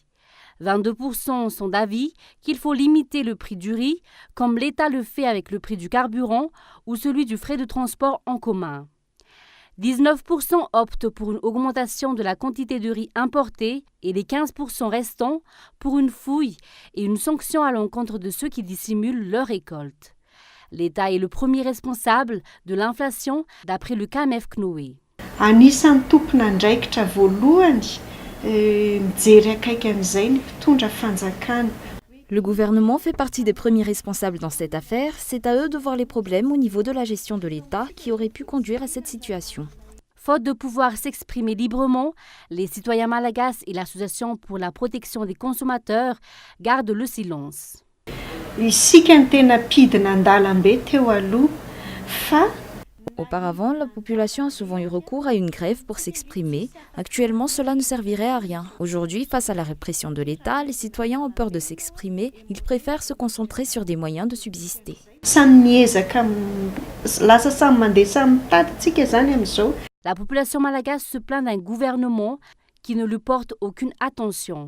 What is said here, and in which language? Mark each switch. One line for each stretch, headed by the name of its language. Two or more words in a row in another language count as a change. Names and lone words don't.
French: 22% sont d'avis qu'il faut limiter le prix du riz, comme l'État le fait avec le prix du carburant ou celui du frais de transport en commun. 19% optent pour une augmentation de la quantité de riz importé et les 15% restants pour une fouille et une sanction à l'encontre de ceux qui dissimulent leur récolte. L'État est le premier responsable de l'inflation, d'après le CAMEF CNOE.
Malagasy: Anisan'ny tompon'andraikitra voalohany mijery akaiky an'izay ny mpitondra fanjakana.
French: Le gouvernement fait partie des premiers responsables dans cette affaire. C'est à eux de voir les problèmes au niveau de la gestion de l'État qui aurait pu conduire à cette situation. Faute de pouvoir s'exprimer librement, les citoyens malagasy et l'Association pour la protection des consommateurs gardent le silence.
Malagasy: Isika ny tena pidina andalambe teo aloha fa
French: Auparavant, la population a souvent eu recours à une grève pour s'exprimer. Actuellement, cela ne servirait à rien. Aujourd'hui, face à la répression de l'État, les citoyens ont peur de s'exprimer. Ils préfèrent se concentrer sur des moyens de subsister. La population malagasy se plaint d'un gouvernement qui ne lui porte aucune attention.